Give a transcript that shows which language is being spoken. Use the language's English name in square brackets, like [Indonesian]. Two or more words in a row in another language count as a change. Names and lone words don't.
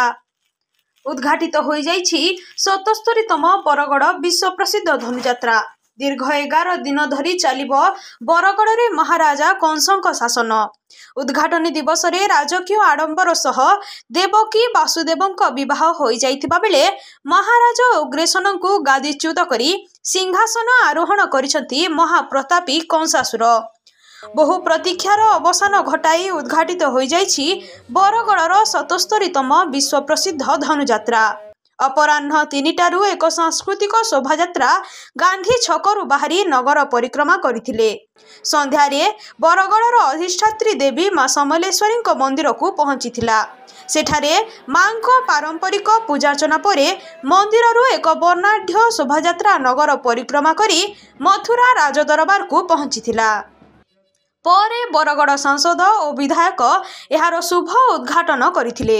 [Odia] ଉଦ୍‌ଘାଟିତ ହୋଇଯାଇଛି 77ତମ ବରଗଡ଼ ବିଶ୍ୱ ପ୍ରସିଦ୍ଧ ଧନୁଯାତ୍ରା। ଦୀର୍ଘ 11 ଦିନ ଧରି ଚାଲିବ ବରଗଡ଼ରେ ମହାରାଜା କଂସଙ୍କ ଶାସନ। ଉଦ୍‌ଘାଟନୀ ଦିବସରେ ରାଜକୀୟ ଆଡ଼ମ୍ବର ସହ ଦେବକୀ ବାସୁଦେବଙ୍କ ବିବାହ ହୋଇଯାଇଥିବା ବେଳେ ମହାରାଜ ଉଗ୍ରସେନଙ୍କୁ ଗାଦିଚ୍ୟୁତ କରି ସିଂହାସନ ଆରୋହଣ କରିଛନ୍ତି ମହାପ୍ରତାପୀ କଂସାସୁର। ବହୁ ପ୍ରତୀକ୍ଷାର ଅବସାନ ଘଟାଇ ଉଦ୍‌ଘାଟିତ ହୋଇଯାଇଛି ବରଗଡ଼ର 77ତମ ବିଶ୍ୱ ପ୍ରସିଦ୍ଧ ଧନୁଯାତ୍ରା। ଅପରାହ୍ନ 3ଟାରୁ ଏକ ସାଂସ୍କୃତିକ ଶୋଭାଯାତ୍ରା ଗାନ୍ଧୀ ଛକରୁ ବାହାରି ନଗର ପରିକ୍ରମା କରିଥିଲେ। ସନ୍ଧ୍ୟାରେ ବରଗଡ଼ର ଅଧିଷ୍ଠାତ୍ରୀ ଦେବୀ ମା' ସମଲେଶ୍ୱରୀ ମନ୍ଦିରକୁ ପହଞ୍ଚିଥିଲା। ସେଠାରେ ମା'ଙ୍କ ପାରମ୍ପରିକ ପୂଜାର୍ଚ୍ଚନା ପରେ ମନ୍ଦିରରୁ ଏକ ବର୍ଣ୍ଣାଢ୍ୟ ଶୋଭାଯାତ୍ରା ନଗର ପରିକ୍ରମା କରି ମଥୁରା ରାଜଦରବାରକୁ ପହଞ୍ଚିଥିଲା। ପରେ ବରଗଡ଼ ସାଂସଦ ଓ ବିଧାୟକ ଏହାର ଶୁଭ ଉଦ୍‌ଘାଟନ କରିଥିଲେ।